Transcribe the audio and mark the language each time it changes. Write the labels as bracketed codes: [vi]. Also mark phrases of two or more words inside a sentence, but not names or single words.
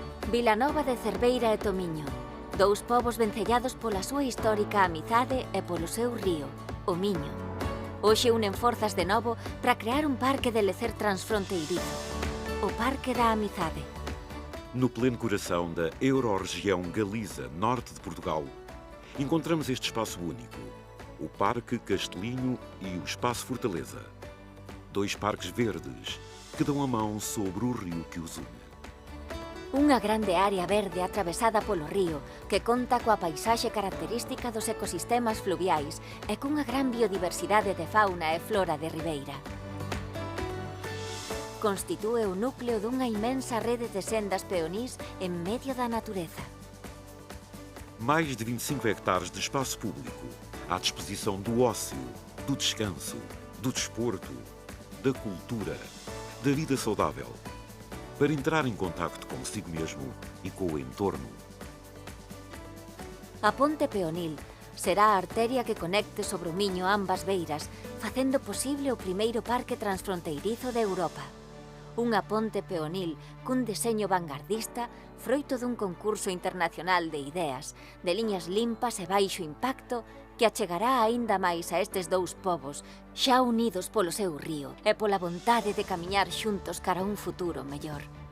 [gl] Vilanova de Cerveira e Tomiño, dous povos vencellados pola súa histórica amizade e polo seu río, o Miño. Hoxe unen forzas de novo para crear un parque de lecer transfronteirizo, o Parque da Amizade. [pt] No pleno coração da Euro-região Galiza, norte de Portugal, encontramos este espaço único, o Parque Castelinho e o Espaço Fortaleza. Dois parques verdes que dão a mão sobre o rio que os une. [gl] Unha grande área verde atravesada polo río que conta coa paisaxe característica dos ecosistemas fluviais e cunha gran biodiversidade de fauna e flora de ribeira. Constitúe o núcleo dunha inmensa rede de sendas peonís en medio da natureza. [pt] Mais de 25 hectares de espaço público à disposição do ócio, do descanso, do desporto, da cultura, da vida saudável, para entrar em contacto consigo mesmo e com o entorno. [gl] A ponte peonil será a arteria que conecte sobre o Miño ambas beiras, facendo posible o primeiro parque transfronteirizo de Europa. Unha ponte peonil cun deseño vanguardista, froito dun concurso internacional de ideas, de liñas limpas e baixo impacto, que achegará aínda máis a estes dous povos, xa unidos polo seu río e pola vontade de camiñar xuntos cara a un futuro mellor.